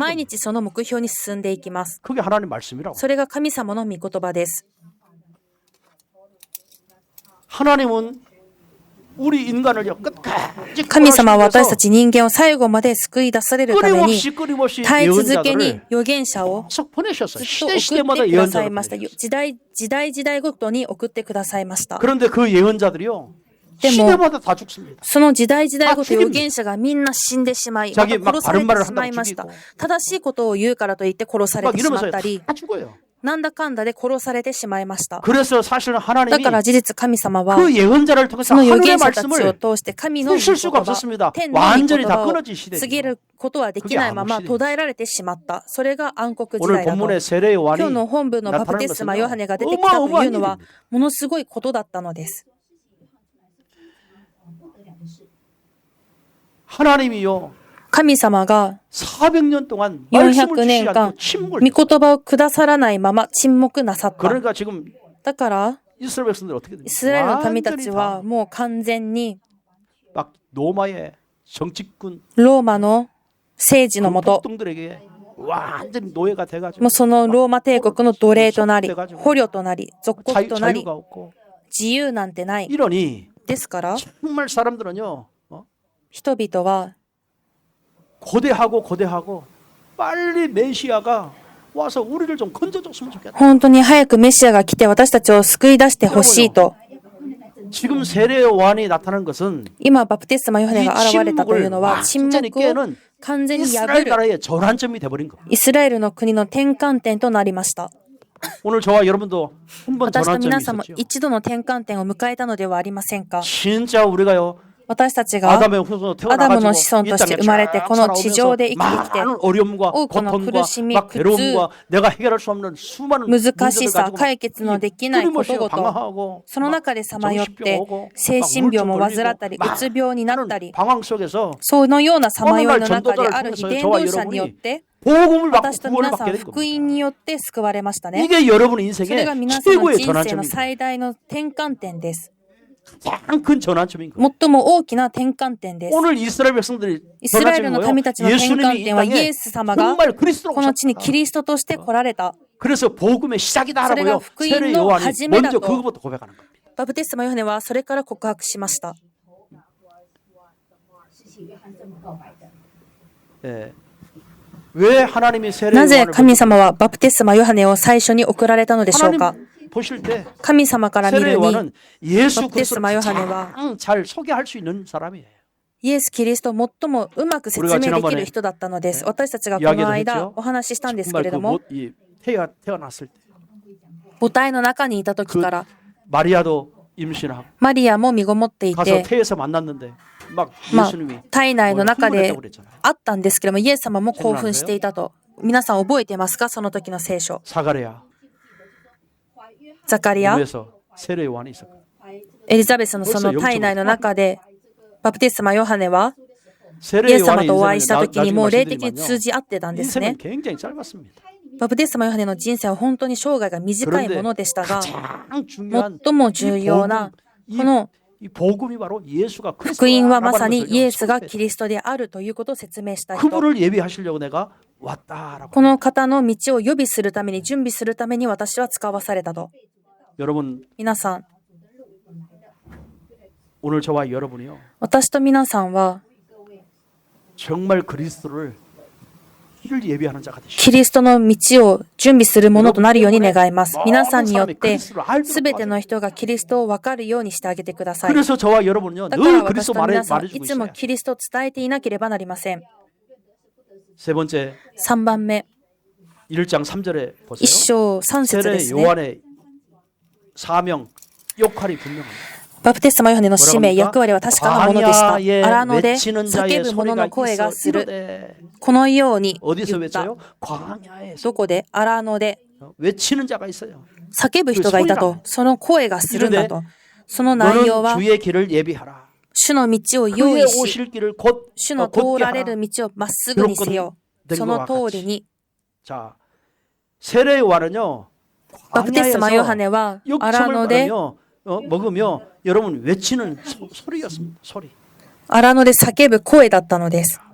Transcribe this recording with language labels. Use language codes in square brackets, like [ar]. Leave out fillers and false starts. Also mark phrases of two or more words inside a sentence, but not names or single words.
[ja] 毎 [ko] 겁니다. [ja] 日その目標に進んでいきます。 [ko] 그게 하나님 말씀이라고. [ja] それが神様の御言葉です。 [ko] 하나님은 우리 인간을요 끝까지 [ja] 神様は私た [ko] 끌어내셔서 [ja] ち人間を最後まで救い出されるために [ko] 끊임없이 [ja] 絶え続けに [ko] 예언자들을 [ja] 預言者を [ko] 계속 보내셨어요. [ja] ずっと [ko] 시대 [ja] 送っ [ko] 시대마다 [ja] てください [ko] 예언자를 [ja] ました。 [ko] 보내셨어요. [ja] 時代ごとに送ってくださいました。 [ko] 그런데 그 예언자들이요. 데 시대마다 다 죽습니다. [ja] その時代ごと [ko] 다 [ja] 預言者がみんな死んでしまい、また [ko] 자기 막 [ja] 殺され [ko] 바른 말을 [ja] てしまいました [ko] 한다고 죽이고 。 [ja] 正しいことを言うからといって殺され [ko] 막 [ja] てしまっ [ko] 이러면서 [ja] たり、 [ko] 다 죽어요. [ja] なんだかんだで殺されてしまいました。 [ko] 그래서 사실은 [ja] だ [ko] 하나님이 [ja] から事実神様は [ko] 그 예언자를 통해서 [ja] その預 [ko] 하늘의 [ja] 言者たちを [ko] 말씀을 [ja] 通して神の御 [ko] 푸실 [ja] 言 [ko] 수가 [ja] 葉 [ko] 없었습니다. [ja] 天の御言 [ko] 완전히 다 [ja] 葉を [ko] 끊어진 [ja] 告げ [ko] 시대예요. [ja] ることはできないまま途絶えられてしまった。それが暗黒時 [ko] 오늘 [ja] 代だと。 [ko] 본문의 세례 [ja] 今日 [ko] 요한이 [ja] の本文のバプ [ko] 나타난 [ja] テスマヨハ [ko] 것은요 [ja] ネが出てきたというの [ko] 어마어마한 [ja] は [ko] 일입니다. [ja] ものすごいことだったのです。 [ko] 하나님이요 [ja] 神様が [ko] 400년 동안 [ja] 400 [ko] 말씀을 주시지 [ja] 年間 [ko] 않고 침묵을 [ja] 御言葉をくださらないまま沈黙なさった。 [ko] 그러니까 지금 [ja] だから [ko] 이스라엘 백성들 어떻게 [ja] イ [ko] 됩니까? [ja] スラエルの民た [ko] 완전히 [ja] ち [ko] 다 [ja] はもう完全に [ko] 막 로마의 정치군 [ja] ローマの政治のもと [ko] 북동들에게 완전히 노예가 돼가지고 [ja] もうそのローマ帝国の奴隷となり、捕虜となり、属国となり、 [ko] 자유가 없고 [ja] 自由なんてない。 [ko] 이러니 [ja] ですから、 [ko] 정말 사람들은요 [ja] 人々は [ko] 고대하고 빨리 메시아가 와서 우리를 좀 건져줬으면 좋겠다. [ja] 本当に早くメシアが来て私たちを救い出してほしいと。 [ko] 지금 세례 요한이 나타난 것은 [ja] 今バプテスマヨハネ [ko] 이 [ja] が現れたというのは [ko] 침묵을 [ja] 沈 [ko] 완전히 [ja] 黙を [ko] 깨는 [ja] 完全に破 [ko] 이스라엘 [ja] る [ko] 나라의 전환점이 돼버린 거. [ja] イスラエルの国の転換点となりました。 [ko] 오늘 저와 여러분도 한 번 [ja] 私と [ko] 전환점이 [ja] 皆さんも [ko] 있었죠. [ja] 一度の転換点を迎えたのではありませんか。 [ko] 진짜 우리가요 [ja] 私たちが [ko] 아담의 후손으로 [ja] アダムの [ko] 태어나가지고 [ja] 子孫 [ko] 이 [ja] として [ko] 땅에 [ja] 生まれて [ko] 쫙 [ja] この地上で生きてきて [ko] 많은 어려움과 [ja] 多くの [ko] 고통과 [ja] 苦しみ、 [ko] 막 [ja] 苦痛、 [ko] 괴로움과 내가 해결할 수 없는 수많은 [ja] 難し [ko] 문제들 [ja] さ、 [ko] 가지고 [ja] 解決のできないこと [ko] 끊임없이 [ja] ごと、 [ko] 방황하고 [ja] その中でさまよっ [ko] 정신병 [ja] て [ko] 오고 [ja] 精 [ko] 막 [ja] 神病 [ko] 우울증 [ja] も [ko] 걸리고 [ja] 患ったり、うつ病になったり、 [ko] 방황 속에서 [ja] そのようなさまよい [ko] 어느 [ja] の [ko] 날 [ja] 中で [ko] 전도자를 [ja] ある日 [ko] 통해서 [ja] 伝 [ko] 저와 [ja] 道者によっ [ko] 여러분이 [ja] て [ko] 복음을 받고 [ja] 私と [ko] 구원을 [ja] 皆さ [ko] 받게 [ja] ん [ko] 된 [ja] 福 [ko] 겁니다. [ja] 音によって救われましたね。 [ko] 이게 여러분의 [ja] それが [ko] 인생의 [ja] 皆さんの [ko] 최고의 [ja] 人生の [ko] 전환점입니다. [ja] 最大の転換点です。 [ko] 가장 큰 전환점인 거예요. [ja] 最も大きな転換点です。 [ko] 오늘 이스라엘 백성들이 [ja] イスラエル [ko] 전환점인 [ja] の [ko] 거예요. [ja] 民たちの転 [ko] 예수님이 [ja] 換 [ko] 이 [ja] 点はイ [ko] 땅에 [ja] エス様が [ko] 정말 그리스도로 [ja] この地に [ko] 오셨다. [ja] キリストとして来られた。 [ko] 그래서 복음의 시작이다라고요. 그래가 세례 [ja] 福音の [ko] 요한이 [ja] 始めだと [ko] 먼저 그것부터 고백하는 겁니다. [ja] バプテスマヨハネはそれから告白しました。 [ko] 예. 왜 하나님이 세례 [ja] なぜ [ko] 요한을 [ja] 神様はバプテスマヨハネを最初に送られたのでしょうか。 [ko] 하나님 보실 때 [ja] 神様から見 [ko] 세례 [ja] るに [ko] 요한은 예수 바프티스마 그리스도를 요한은 가장 잘 소개할 수 있는 사람이에요. [ja] イエス・キリストを最もうまく説明できる人だったのです。私たちがこの間お話ししたんですけれども、 [ko] 태어났을 때 [ja] 母体の中にいた時から [ko] 마리아도 임신하고 [ja] マリアも身ごもってい [ko] 가서 [ja] て、 [ko] 태에서 만났는데 막 [ja] まあ [ko] 예수님이 [ja] 体内の中で [ko] 흥분했다고 그랬잖아요. [ja] あったんですけれども、イエス様も興奮していたと。皆さん覚えてますか、その時の聖書。 [ko] 사가랴 [ja] ザカリア、 [ko] 몸에서 세례 요한이 있었고 [ja] エリザベスのその体内の中で、バプテスマヨハネはイ [ko] 세례 [ja] エス様 [ko] 요한의 [ja] とお会いした時に [ko] 인생은 [ja] もう霊的に [ko] 말씀드리면요. [ja] 通じ合ってたんですね [ko] 인생은 。 굉장히 짧았습니다. [ja] バプテスマヨハネの人生は本当に生涯が短いものでしたが、 [ko] 가장 중요한 [ja] 最も重要なこの [ko] 이 복음이 바로 예수가 [ja] 福音はまさに [ko] 그리스도라고 [ja] イエスが [ko] 하는 [ja] キリストであるということを説明した人。 [ko] 그분을 예비하시려고 내가 왔다라고. [ja] この方の道を予備するために、準備するために私は使わされたと。 [ko] 여러분 [ja] 皆さん、 [ko] 오늘 저와 여러분이요 [ja] 私と皆さんは [ko] 정말 그리스도를 를 예비하는 자가 [ja] キ [ko] 되시고 [ja] リストの道を準備するものとなるように願います。皆さんによってすべての人がキリストを分かるようにしてあげてください。 [ko] 그래서 저와 여러분은요 [ja] だから [ko] 늘 [ja] 私 [ko] 그리스도 [ja] と皆さん、い [ko] 말해주고 [ja] つも [ko] 있어요. [ja] キリストを伝えていなければなりません。 [ko] 세 번째 [ja] 3 番目、 [ko] 1장 3절에 [ja] 1 [ko] 보세요. [ja] 章3節で [ko] 세례 [ja] すね。 [ko] 요한의 사명 역할이 분명합니다. [ja] バプテスマヨハネの使命、役割は確かなものでした。 [ko] 광야에 [ja] 荒野で [ko] 외치는 [ja] 叫 [ko] 자의 [ja] ぶ者の [ko] 소리가 [ja] 声が [ko] 있어 [ja] する。 [ko] 이르되 [ja] このように [ko] 어디서 [ja] 言った。 [ko] 외쳐요? 광야에서 [ja] どこで荒野で [ko] 외치는 자가 있어요. [ja] 叫ぶ人がいたと。その声がするんだと。その内容 [ko] 너는 [ja] は、 [ko] 주의 길을 예비하라. [ja] 主の道を用 [ko] 그의 [ja] 意し、 [ko] 오실 길을 곧 [ja] 主の [ko] 곧게 [ja] 通られ [ko] 하라. [ja] る道をまっすぐにせよ。その通りに、 [ko] 자, 세례 요한은요. [ja] バプテスマヨハネは荒 [ko] 육청을 [ja] 野で [ko] 먹으며 여러분 외치는 소리였습니다. 소리. [ja] 荒野で叫ぶ声だったのです。